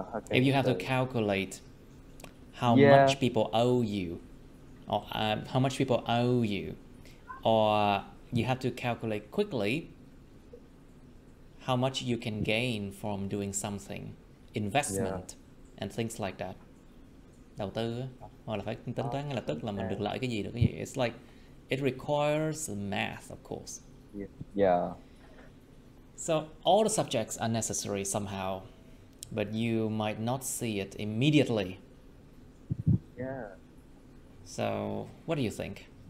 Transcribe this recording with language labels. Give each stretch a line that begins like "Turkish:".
English: if you have to calculate how much people owe you, or how much people owe you, or you have to calculate quickly how much you can gain from doing something, investment, and things like that.
Vietnamese: Đầu tư, hoặc là phải tính toán ngay lập tức là mình được lợi cái gì, được cái gì.
English: It's like it requires math, of course. Yeah. So all the subjects are necessary somehow, but you might not see it immediately. Yeah. So what do you think?